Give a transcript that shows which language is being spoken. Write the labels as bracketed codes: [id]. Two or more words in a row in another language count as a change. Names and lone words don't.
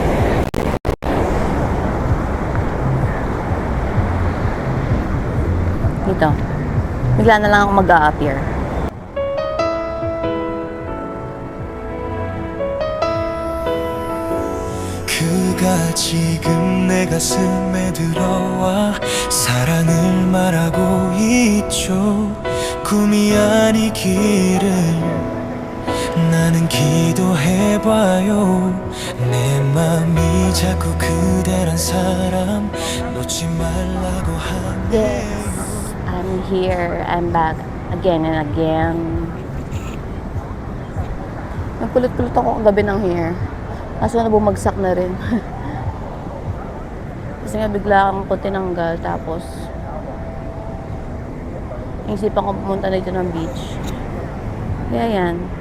[tl] Dito. Bigla na lang ako mag-a-appear. [ko] 그가 지금 내 가슴에 들어와 사랑을 말하고 있죠. 꿈이 아니기를 나는 기도해봐요 내 맘이 자꾸 그대란 사람 놓지 말라고 하네 [en] Yes, I'm here. I'm back again and again. [tl] Nagkulot-kulot ako kagabi ng hair. Kaso na bumagsak na rin. Kasi nga bigla akong ko tinanggal. Tapos, naisipan ko pumunta na dito ng beach. Kaya yan.